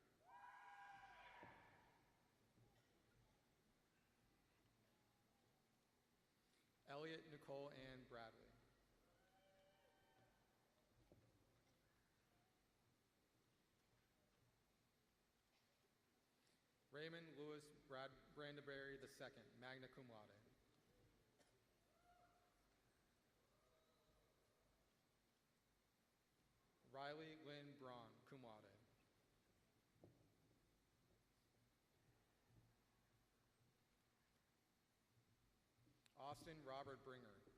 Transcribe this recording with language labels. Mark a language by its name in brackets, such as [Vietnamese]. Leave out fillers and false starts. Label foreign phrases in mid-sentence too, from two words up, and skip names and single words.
[English] Elliot Nicole Ann Bradley. Raymond Lewis Brandeberry II, [Latin] magna cum laude. [English] Riley Lynn Braun, [Latin] cum laude. [English] Austin Robert Bringer.